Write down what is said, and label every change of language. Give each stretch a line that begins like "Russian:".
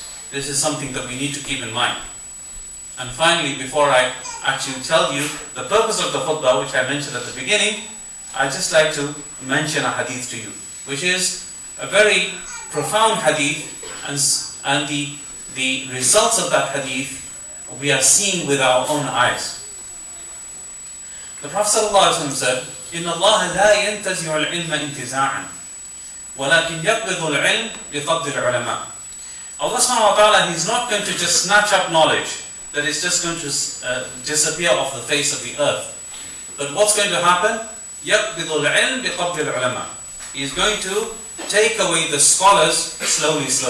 English: This is something that we need to keep in mind. And finally, before I actually tell you the purpose of the khutbah, which I mentioned at the beginning, I'd just like to mention a hadith to you, which is a very profound hadith, and the results of that hadith we are seeing with our own eyes. The Prophet ﷺ said,
Arabic: إِنَّ اللَّهَ لَا يَنْتَزِعُ الْعِلْمَ انْتِزَاعًا وَلَكِنْ يَقْبِضُ الْعِلْمَ بِقَبْضِ الْعُلَمَاءِ.
English: Allah subhanahu wa ta'ala, He's not going to just snatch up knowledge that is just going to disappear off the face of the earth. But what's going to happen?
Arabic: يَقْبِضُ الْعِلْمَ بِقَبْضِ الْعُلَمَاءِ.
English: He's going to take away the scholars slowly.